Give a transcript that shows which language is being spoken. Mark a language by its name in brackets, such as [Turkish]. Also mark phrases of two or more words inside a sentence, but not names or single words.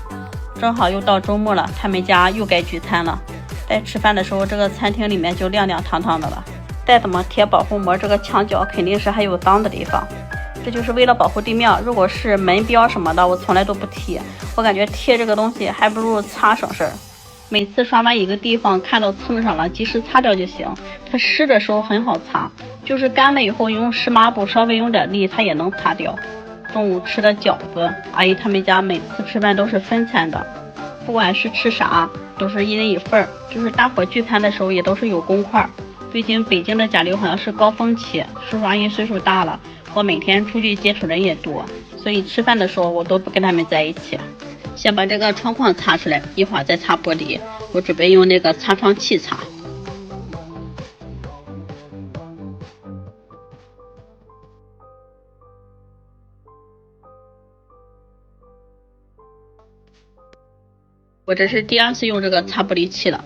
[Chinese] 正好又到周末了，他們家又該聚餐了。在吃飯的時候，這個餐廳裡面就亮亮堂堂的了。再怎麼貼保護膜，這個牆角肯定是還有髒的地方。這就是為了保護地面，如果是門標什麼的，我從來都不貼。我感覺貼這個東西還不如擦省事兒。每次刷完一個地方看到蹭上了，及時擦掉就行。它濕的時候很好擦，就是乾了以後用湿抹布稍微用點力，它也能擦掉。中午吃的饺子，阿姨他們家每次吃飯都是分餐的，不管是吃啥都是一人一份儿，就是大伙聚餐的时候也都是有公筷。最近北京的甲流好像是高峰期，叔叔阿姨岁數大了，我每天出去接觸人也多，所以吃飯的时候我都不跟他們在一起。先把這個窗框擦出來，一會兒再擦玻璃。我準備用那個擦窗器擦。我這是第2次用這個擦玻璃器了。